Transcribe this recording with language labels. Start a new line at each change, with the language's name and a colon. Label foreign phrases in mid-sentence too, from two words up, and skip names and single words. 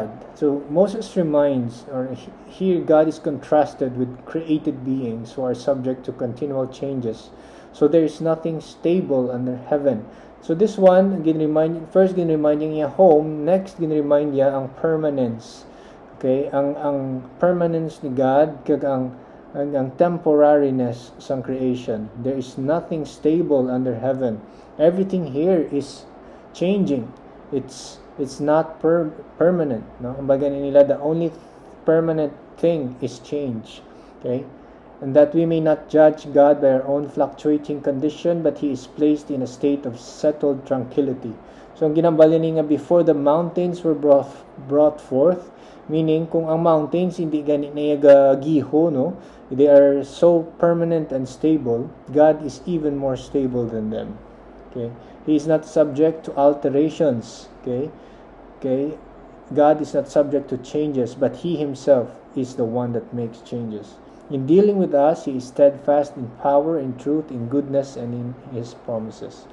English: So, Moses reminds, or here God is contrasted with created beings who are subject to continual changes. So, there is nothing stable under heaven. So this one,
Hiligaynon: first ginremind niya home, next ginremind niya ang permanence. Okay, ang permanence ni God kag ang temporariness sa creation.
English: There is nothing stable under heaven. Everything here is changing. It's not permanent, no?
Hiligaynon: Kumbaga nila,
English: the only permanent thing is change. Okay? And that we may not judge God by our own fluctuating condition, but He is placed in a state of settled tranquility. So,
Hiligaynon: ang ginambalin nga,
English: before the mountains were brought forth, meaning,
Hiligaynon: kung ang mountains hindi gani na giho, no?
English: They are so permanent and stable, God is even more stable than them. Okay? He is not subject to alterations. Okay? Okay? God is not subject to changes, but He Himself is the one that makes changes. In dealing with us, He is steadfast in power, in truth, in goodness, and in His promises.